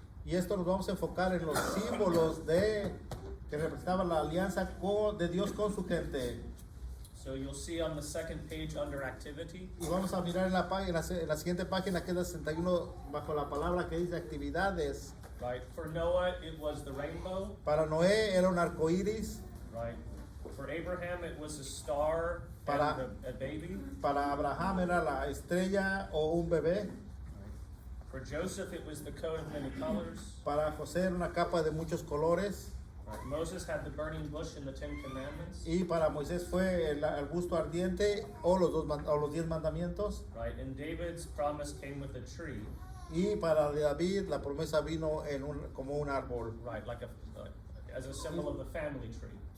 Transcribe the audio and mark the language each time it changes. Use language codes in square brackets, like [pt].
[es] Y esto nos vamos a enfocar en los símbolos que representaban la alianza de Dios con su gente. [en] So you'll see on the second page under activity, [es] Y vamos a mirar en la siguiente página, que es la 61, bajo la palabra que dice actividades. [en] right? For Noah, it was the rainbow, [es] Para Noé era un arco iris, [en] right? For Abraham, it was a star [es] Para- [en] and a baby. [es] para Abraham era la estrella o un bebé, [en] For Joseph, it was the coat of many colors. [es] para José era una capa de muchos colores, [en] Right. Moses had the burning bush in the Ten Commandments. [es] y para Moisés fue el arbusto ardiente o los 10 mandamientos, [en] Right, and David's promise came with a tree, [es] y para David la promesa vino como un árbol, [en] right, like as a symbol of the family tree.